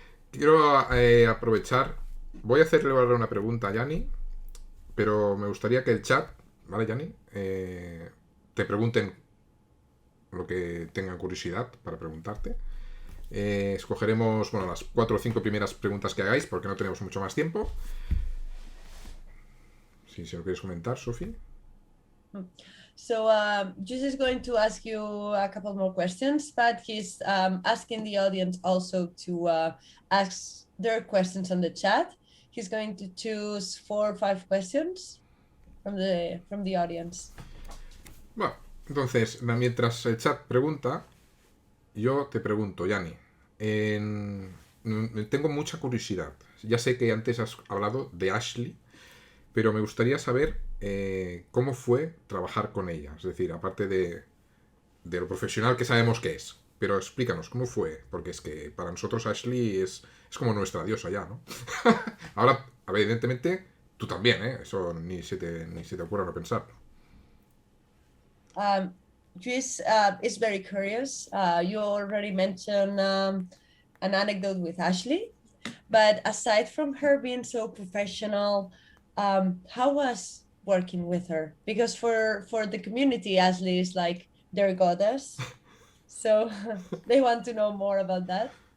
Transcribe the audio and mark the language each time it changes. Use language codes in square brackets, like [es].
[es] Quiero aprovechar, voy a hacerle ahora una pregunta a Yani, pero me gustaría que el chat, ¿vale, Yani? Te pregunten lo que tengan curiosidad para preguntarte. Escogeremos, bueno, las 4 o 5 primeras preguntas que hagáis, porque no tenemos mucho más tiempo. Si se lo quieres comentar, Sophie. [en] So Jesus is going to ask you a couple more questions, but he's asking the audience also to ask their questions on the chat. He's going to choose 4 or 5 questions from the audience. [es] Bueno, entonces, mientras el chat pregunta, yo te pregunto, Yani. Tengo mucha curiosidad. Ya sé que antes has hablado de Ashley, pero me gustaría saber cómo fue trabajar con ella. Es decir, aparte de lo profesional que sabemos que es. Pero explícanos, ¿cómo fue? Porque es que para nosotros Ashley es como nuestra diosa ya, ¿no? Ahora, a ver, evidentemente, tú también, ¿eh? Eso ni se te ocurra no pensarlo. [en] Chris is very curious. You already mentioned an anecdote with Ashley, but aside from her being so professional, how was working with her? Because for the community, Ashley is like their goddess, so they want to know more about that.